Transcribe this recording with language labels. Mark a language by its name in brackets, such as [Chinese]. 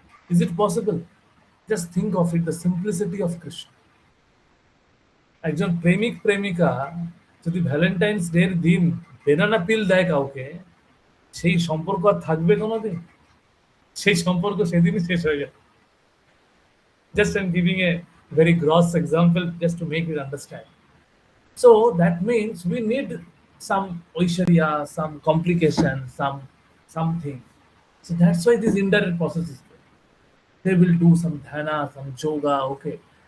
[English] Is it possible? Just think of it, the simplicity of Krishna. [Bangla] একজন প্রেমিক প্রেমিকা যদি ভ্যালেন্টাইন্স ডে এর দিন বেনানা পিল দেয় কাউকে, সেই সম্পর্ক আর থাকবে কোনোদিন? সেই সম্পর্ক সেদিনই শেষ হয়ে যায়। [English] Just I'm giving a very gross example just to make you understand. So that means we need some oishariya, some complication, something. So that's why this indirect process is there. They will do some dhyana, some yoga, okay.